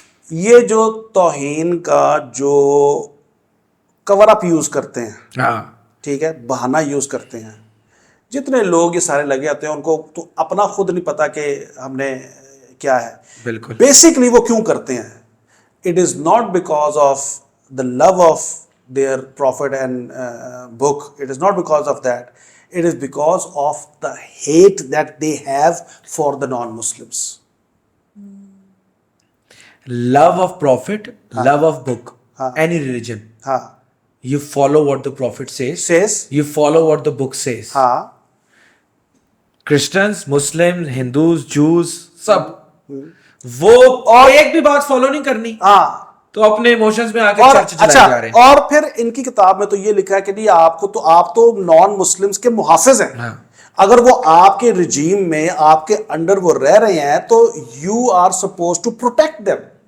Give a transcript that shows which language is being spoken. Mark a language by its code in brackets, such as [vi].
[ur] یہ جو توہین کا جو کور اپ یوز کرتے ہیں, ٹھیک ہے, بہانہ یوز کرتے ہیں, جتنے لوگ یہ سارے لگے ہوتے ہیں ان کو تو اپنا خود نہیں پتا کہ ہم نے کیا ہے. بالکل, بیسکلی وہ کیوں کرتے ہیں. [en] It is not because of the love of their prophet and book. It is not because of that. It is because of the hate that they have for the non-Muslims. Love of prophet, love of book, any religion. You follow what the prophet says. You follow what the book says. [ur] Christians, Muslims, Hindus, Jews, سب وہ اور ایک بھی بات follow نہیں کرنی, تو اپنے emotions میں آ کے چرچ چلائے جا رہے ہیں. اور پھر ان کی کتاب میں تو یہ لکھا ہے کہ نہیں آپ تو نان مسلمز کے محافظ ہیں. اگر وہ آپ کے رجیم میں آپ کے انڈر وہ رہ رہے ہیں تو [en] You are supposed to protect them.